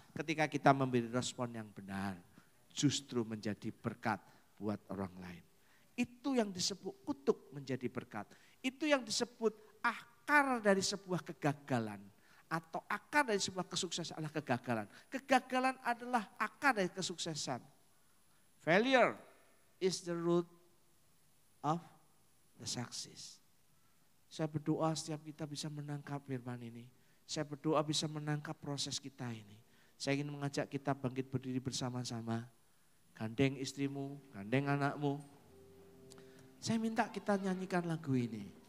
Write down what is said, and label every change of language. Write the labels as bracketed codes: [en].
[id] Ketika kita memberi respon yang benar, justru menjadi berkat buat orang lain. Itu yang disebut kutuk menjadi berkat. Itu yang disebut akar dari sebuah kegagalan. Atau akar dari sebuah kesuksesan adalah kegagalan. Kegagalan adalah akar dari kesuksesan. [en] Failure is the root of the success. [id] Saya berdoa setiap kita bisa menangkap firman ini. Saya berdoa bisa menangkap proses kita ini. Saya ingin mengajak kita bangkit berdiri bersama-sama. Gandeng istrimu, gandeng anakmu. Saya minta kita nyanyikan lagu ini.